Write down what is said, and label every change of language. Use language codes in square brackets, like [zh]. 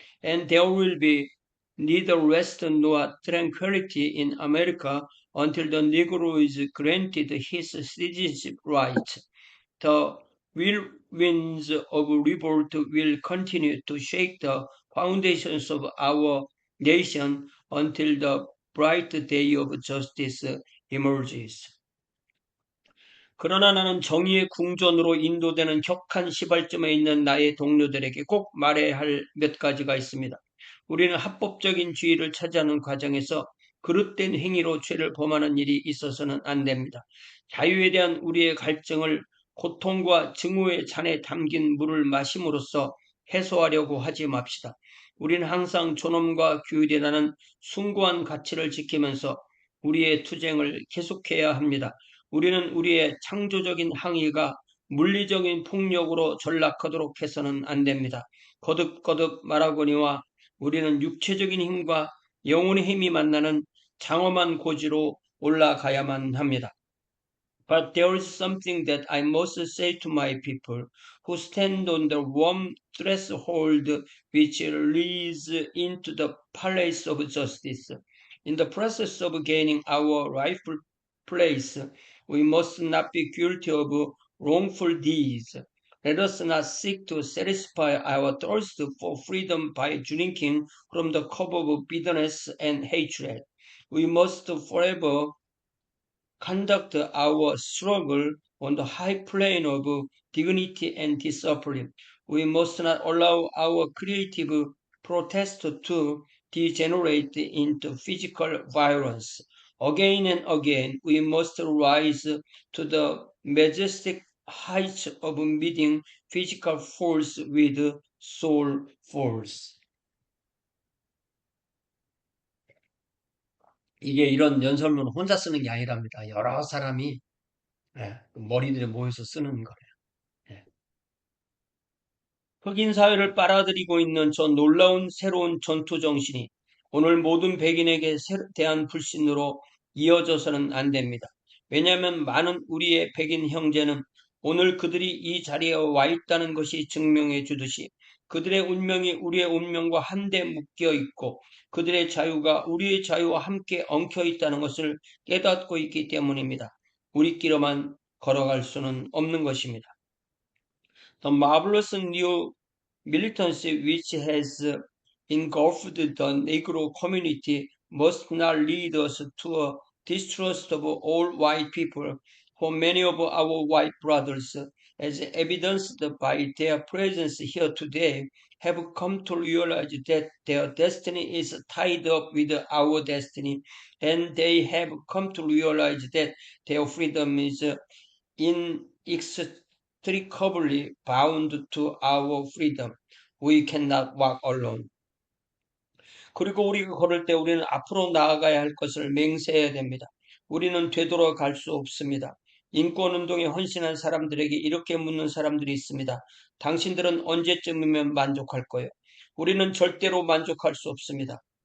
[en] And there will be neither rest nor tranquility in America until the Negro is granted his citizenship rights. The whirlwinds of revolt will continue to shake the foundations of our nation until the bright day of justice emerges. [ko] 그러나 나는 정의의 궁전으로 인도되는 격한 시발점에 있는 나의 동료들에게 꼭 말해야 할 몇 가지가 있습니다. 우리는 합법적인 주의를 차지하는 과정에서 그릇된 행위로 죄를 범하는 일이 있어서는 안 됩니다. 자유에 대한 우리의 갈증을 고통과 증오의 잔에 담긴 물을 마심으로써 해소하려고 하지 맙시다. 우리는 항상 존엄과 규율이라는 숭고한 가치를 지키면서 우리의 투쟁을 계속해야 합니다. 우리는 우리의 창조적인 항의가 물리적인 폭력으로 전락하도록 해서는 안 됩니다. 거듭거듭 말하거니와 우리는 육체적인 힘과 영혼의 힘이 만나는 장엄한 고지로 올라가야만 합니다. [en] But there is something that I must say to my people who stand on the warm threshold which leads into the palace of justice. In the process of gaining our rightful place, we must not be guilty of wrongful deeds. Let us not seek to satisfy our thirst for freedom by drinking from the cup of bitterness and hatred. We must forever conduct our struggle on the high plane of dignity and discipline. We must not allow our creative protest to degenerate into physical violence. Again and again, we must rise to the majestic heights of meeting physical force with soul force. [ko] 이게 이런 연설문은 혼자 쓰는 게 아니랍니다. 여러 사람이 머리들이 모여서 쓰는 거예요. 예. 흑인 사회를 빨아들이고 있는 저 놀라운 새로운 전투 정신이 오늘 모든 백인에게 대한 불신으로 이어져서는 안 됩니다. 왜냐하면 많은 우리의 백인 형제는 오늘 그들이 이 자리에 와 있다는 것이 증명해 주듯이 그들의 운명이 우리의 운명과 한데 묶여 있고 그들의 자유가 우리의 자유와 함께 엉켜 있다는 것을 깨닫고 있기 때문입니다. 우리끼리만 걸어갈 수는 없는 것입니다. [en] The marvelous new militancy which has engulfed the Negro community must not lead us to a distrust of all white people, for many of our white brothers, as evidenced by their presence here today, have come to realize that their destiny is tied up with our destiny, and they have come to realize that their freedom is inextricably bound to our freedom. We cannot walk alone. [ko] 그리고 우리가 걸을 때 우리는 앞으로 나아가야 할 것을 맹세해야 됩니다. 우리는 되돌아갈 수 없습니다. 인권운동에 헌신한 사람들에게 이렇게 묻는 사람들이 있습니다. 당신들은 언제쯤이면 만족할 거예요? 우리는 절대로 만족할 수 없습니다.